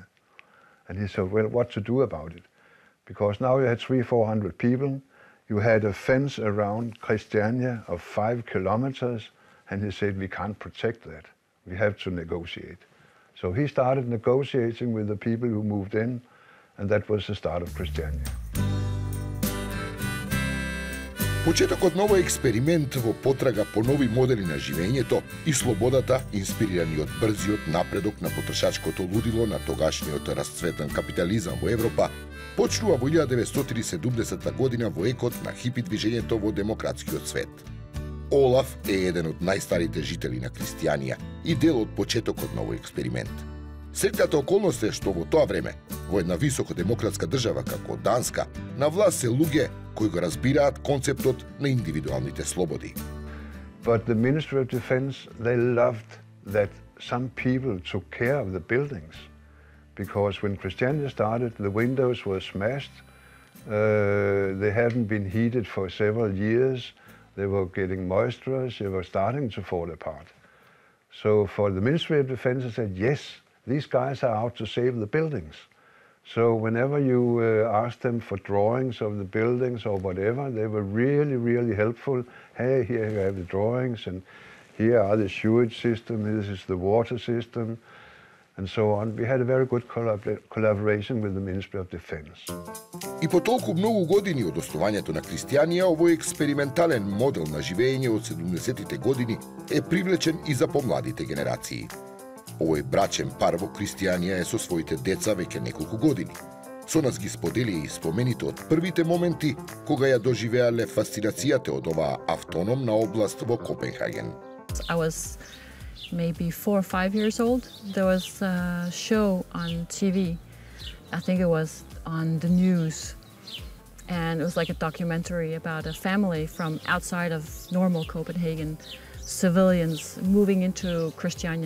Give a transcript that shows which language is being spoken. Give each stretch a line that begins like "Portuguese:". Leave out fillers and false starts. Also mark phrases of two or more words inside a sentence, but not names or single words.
English: And he said, well, what to do about it? Because now you had 300-400 people, you had a fence around Christiania of 5 kilometers, and he said, we can't protect that. We have to negotiate. So he started negotiating with the people who moved in, and that was the start of Christianity.
Macedonian: Почетокот на овој експеримент во потрага по нови модели на живењето и слободата, инспирирани од брзиот напредок на потрошачкото лудило на тогашниот расцветен капитализам во Европа, почнува во 1970 година во екот на хипи движењето во демократскиот свет. Олаф е еден од најстарите жители на Кристијанија и дел од почетокот на овој експеримент. Среќната околност е што во тоа време, во една високо демократска држава како Данска, на власт се луѓе кои го разбираат концептот на индивидуалните слободи.
English: But the Ministry of Defense, they loved that some people took care of the buildings. Because when Christianity started, the windows were smashed. They hadn't been heated for several years. They were getting moisturous. They were starting to fall apart. So for the Ministry of Defense, they said, yes, these guys are out to save the buildings. So whenever you asked them for drawings of the buildings or whatever, they were really, really helpful. Hey, here you have the drawings, and here are the sewage system, this is the water system, and so on. We had a very good collaboration with the Ministry of Defense.
Macedonian: И по толку многу години од основањето на Кристијанија, овој експериментален модел на живење од 70-тите години е привлечен и за помладите генерации. Овој брачен пар во Кристијанија е со своите деца веќе неколку години. Со нас ги сподели и спомените од првите моменти кога ја доживеале фасцинацијата од оваа автономна област во Копенхаген.
English: I was maybe 4 or 5 years old. There was a show on TV. I think it was on the news. And it was like a documentary about a family from outside of normal Copenhagen, civilians moving into Christiania.